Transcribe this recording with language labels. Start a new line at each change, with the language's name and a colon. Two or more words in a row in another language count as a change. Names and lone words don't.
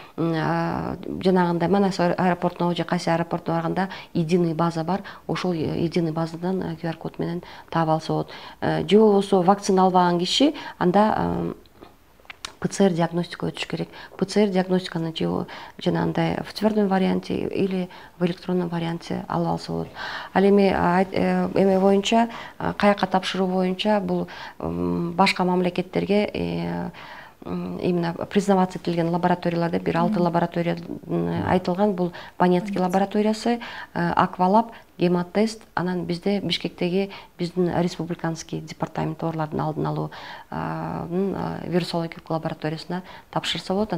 Kyrgyz: Жанагындай Манас аэропортуна же кайсы аэропортуна барганда
Russian: единый база
Kyrgyz: бар. Ошол единый базадан QR код менен таап алса болот. Же болбосо вакцина албаган киши анда ПЦР диагностика өтүш керек. ПЦР диагностиканы же жанагындай
Russian: в твердом варианте или в электронном варианте
Kyrgyz: алып алса болот. Ал эми эме боюнча, каяка тапшыруу боюнча бул башка мамлекеттерге
Russian: именно признаваться
Kyrgyz: этилген лабораторияларда бир 6 лаборатория айтылган. Бул Банецкий лабораториясы, Аквалаб, Гематест, анан бизде Бишкектеги биздин
Russian: республиканский департамент
Kyrgyz: оорулардын алдын алуунун вирусологиялык лабораториясына тапшырса болот.